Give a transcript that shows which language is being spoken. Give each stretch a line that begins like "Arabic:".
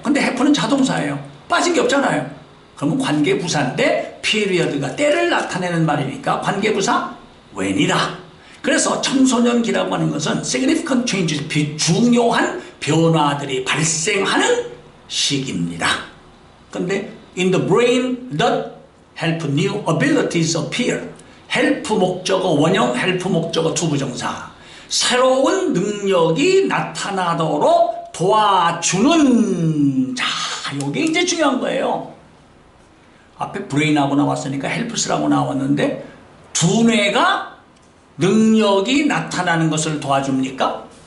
Korean: 근데 happen은 자동사예요. 빠진 게 없잖아요. 그러면 관계부사인데 period가 때를 나타내는 말이니까 관계부사 when이다. 그래서 청소년기라고 하는 것은
English: significant changes,
Korean: 중요한 변화들이 발생하는 시기입니다. 근데
English: in the brain that help new abilities appear.
Korean: help 목적어 원형, help 목적어 투부정사. 새로운 능력이 나타나도록 도와주는. 자, 이게 이제 중요한 거예요. 앞에 브레인하고 나왔으니까 헬프스라고 나왔는데 두뇌가 능력이 나타나는 것을 도와줍니까?